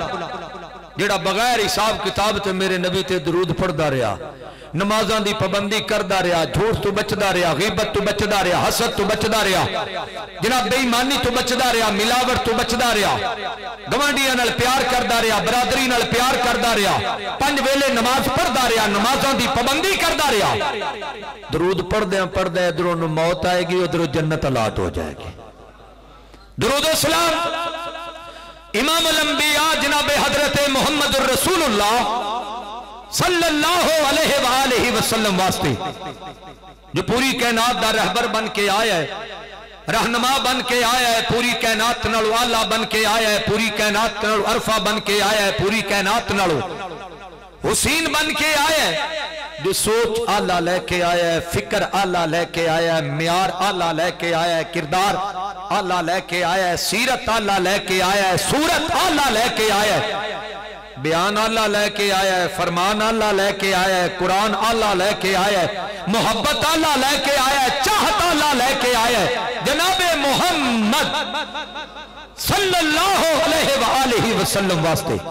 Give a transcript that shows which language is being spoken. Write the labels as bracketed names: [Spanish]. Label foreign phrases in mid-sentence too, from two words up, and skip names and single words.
[Punjabi] جیڑا بغیر حساب کتاب تے میرے نبی تے درود پڑھدا رہا، نمازاں دی پابندی کردا رہا، جھوٹ توں بچدا رہا، غیبت توں بچدا رہا، حسد توں بچدا رہا، جناب بے ایمانی توں بچدا رہا، ملاوٹ توں بچدا رہا، گوانڈیاں نال پیار کردا رہا، برادری نال پیار کردا رہا، 5 ویلے نماز پڑھدا رہا، نمازاں دی پابندی کردا رہا. درود پڑھدے پڑھدے ادھروں موت آئے گی، ادھروں جنت الاٹ ہو جائے گی. درود و سلام امام الانبیاء جناب حضرت محمد رسول اللہ [Arabic] صلى الله عليه وسلم [Punjabi] واسطے، جو پوری کائنات دا رہبر بن کے آیا ہے، رہنما بن کے آیا ہے، پوری کائنات نالوں اعلیٰ بن کے آیا ہے، پوری کائنات نالوں ارفع بن کے آیا ہے، پوری کائنات نالوں حسین بن کے آیا ہے، جو سوچ اعلیٰ لے کے آیا ہے، فکر اعلیٰ لے کے آیا ہے، معیار اعلیٰ لے کے آیا ہے، کردار اعلیٰ لے کے آیا ہے، سیرت اعلیٰ لے کے آیا ہے، صورت اعلیٰ لے کے آیا ہے، بیان اعلیٰ لے کے آیا ہے، فرمان اعلیٰ لے کے آیا ہے، قرآن اعلیٰ لے کے آیا ہے، محبت اعلیٰ لے کے آیا ہے، چاہت اعلیٰ لے کے آیا ہے، جنابِ محمد [Arabic] صلى الله عليه وسلم [Punjabi] واسطے.